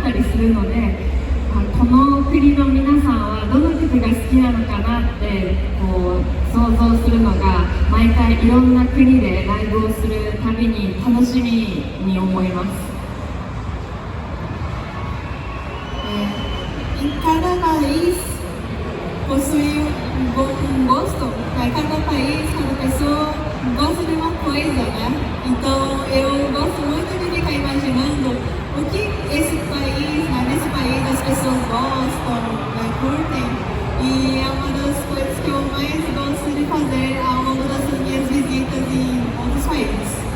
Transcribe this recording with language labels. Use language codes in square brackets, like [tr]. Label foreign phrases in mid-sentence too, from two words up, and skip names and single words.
[ja] ったりするので、この国の皆さんはどの曲が好きなのかなって想像するのが毎回いろんな国でライブをするたびに楽しみに思います。 [pt] Em cada país possui um gosto, cada país, cada pessoa gosta de uma coisa, né? Então eu gosto muito de ficar imaginando o que esse país, né, nesse país as pessoas gostam, né, curtem, e é uma das coisas que eu mais gosto de fazer ao longo dessas minhas visitas em outros países.